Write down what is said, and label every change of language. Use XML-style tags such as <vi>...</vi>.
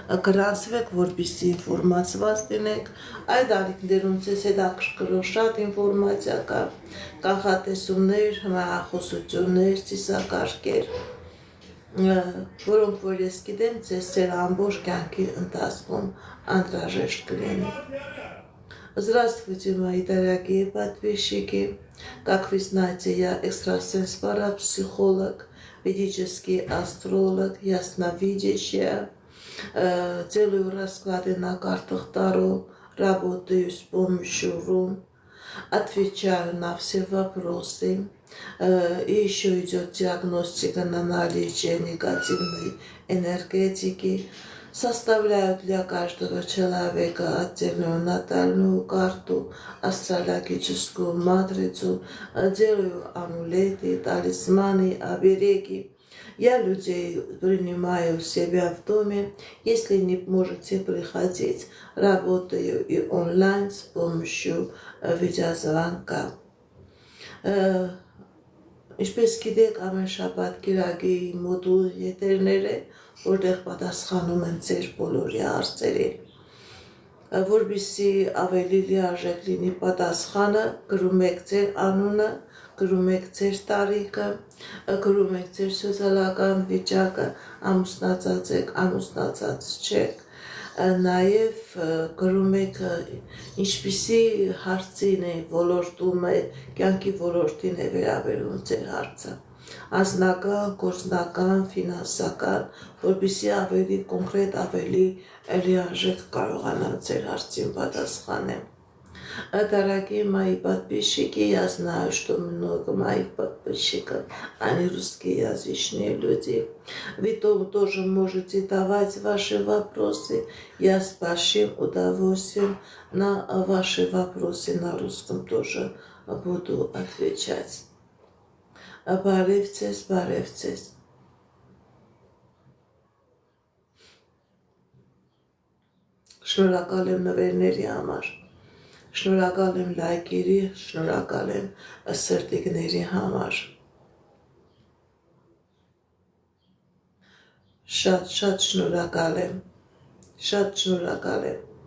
<hy>գրանցվեք, որպեսզի ինֆորմացված լինեք, այդ ալիքներում ձեզ հետաքրքրող շատ ինֆորմացիա կա, կանխատեսումներ, հեռախոսություններ, ծիսակարգեր, որոնք որ ես գիտեմ, ձեր ամբողջ կյանքի ընթացքում անհրաժեշտ կլինի։</hy> <ru>Здравствуйте, мои дорогие подписчики. Как вы знаете, я экстрасенс-парапсихолог, ведический астролог, ясновидящая. Делаю расклады на картах Таро, работаю с помощью рун, отвечаю на все вопросы. И еще идет диагностика на наличие негативной энергетики. Составляю для каждого человека отдельную натальную карту, астрологическую матрицу, делаю амулеты, талисманы, обереги. Я людей принимаю у себя в доме. Если не можете приходить, работаю и онлайн с помощью видеозвонка.</ru> <hy>Ինչպես գիտեք, ամեն շաբաթ կիրակի մոդուլ եթերներ է, որտեղ պատասխանում եմ ձեր բոլորի հարցերին։ Որպեսզի ավելի լիարժեք լինի պատասխանը, գրում եք ձեր անունը, գրում եք ձեր տարիքը, գրում եք ձեր սոցիալական վիճակը, ամուսնացած եք, ամուսնացած չեք, նաև գրում եք ինչպիսի հարցին է ոլորտում է, կյանքի ոլորտին է վերաբերում ձեր հարցը, անձնական, գործնական, ֆինանսական, որպեսզի ավելի կոնկրետ, ավելի լիարժեք կարողանամ ձեր հարցին պատասխանեմ։</hy> <ru>Дорогие мои подписчики, я знаю, что много моих подписчиков, они русскоязычные люди. Вы тоже можете давать ваши вопросы. Я с большим удовольствием на ваши вопросы на русском тоже буду отвечать.</ru> <hy>Բարևձեզ, բարևձեզ։ Շնորհակալ եմ նվերների համար։ Շնորհակալ եմ լայքերի, շնորհակալ եմ սրտիկների համար։ Շատ շնորհակալ եմ։ Շատ շնորհակալ եմ։</hy>